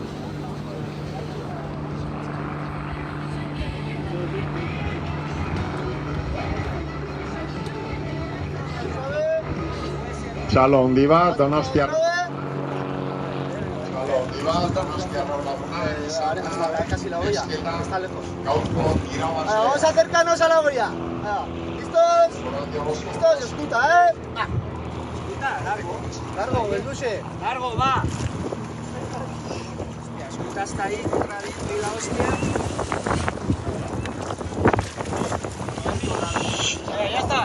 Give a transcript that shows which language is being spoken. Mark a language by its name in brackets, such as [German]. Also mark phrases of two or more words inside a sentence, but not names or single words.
[Basque] Txalo handi bat, Donostiarra. Txalo handi bat, Donostiarra laguna. [Spanish] Casi la olla, está lejos. [Basque] Gaurko irabazle. [Spanish] Vamos a acercarnos a la olla. ¿Listos? ¿Listos? Escuta, ¿eh? Escuta, largo. Largo, Belduche. Largo, va. Hostia, escuta hasta ahí, radito y la hostia. Ya está.